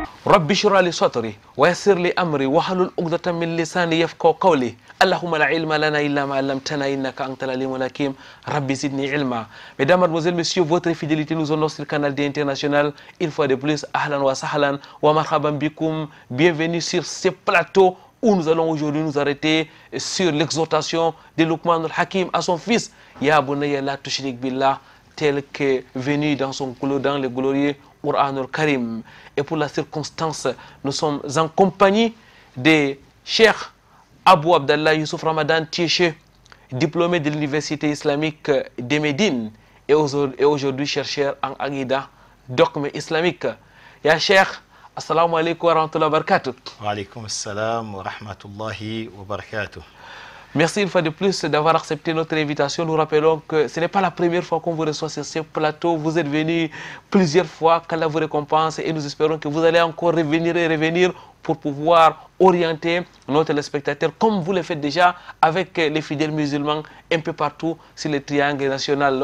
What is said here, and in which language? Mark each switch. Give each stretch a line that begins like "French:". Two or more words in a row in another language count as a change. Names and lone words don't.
Arabic: رب اشرح لي صدري ويسر لي أمري واحلل عقدة من لساني يفقهوا قولي اللهم لا علم لنا إلا ما علمتنا إنك أنت العليم الحكيم ربي زدني علما.
French: Mesdames, Mademoiselles, Messieurs, votre fidélité nous honore sur le canal d'International. Une fois de plus,
Arabic: أهلا وسهلا ومرحبا بكم.
French: Bienvenue sur ce plateau où nous allons aujourd'hui nous arrêter sur l'exhortation de Luqman al-Hakim à son fils.
Arabic: يا بني لا تشرك بالله,
French: tel que venu dans le glorieux
Arabic: القرآن الكريم.
French: Et pour la circonstance, nous sommes en compagnie de Cheikh Abou Abdallah Youssouf Ramadan Tietche, diplômé de l'Université islamique de Médine et aujourd'hui chercheur en Aqidah, dogme islamique.
Arabic: يا شيخ, السلام عليكم ورحمة الله وبركاته. وعليكم السلام ورحمة الله وبركاته.
French: Merci une fois de plus d'avoir accepté notre invitation. Nous rappelons que ce n'est pas la première fois qu'on vous reçoit sur ce plateau. Vous êtes venu plusieurs fois, qu'Allah vous récompense et nous espérons que vous allez encore revenir et revenir pour pouvoir orienter nos téléspectateurs comme vous le faites déjà avec les fidèles musulmans un peu partout sur le triangle national.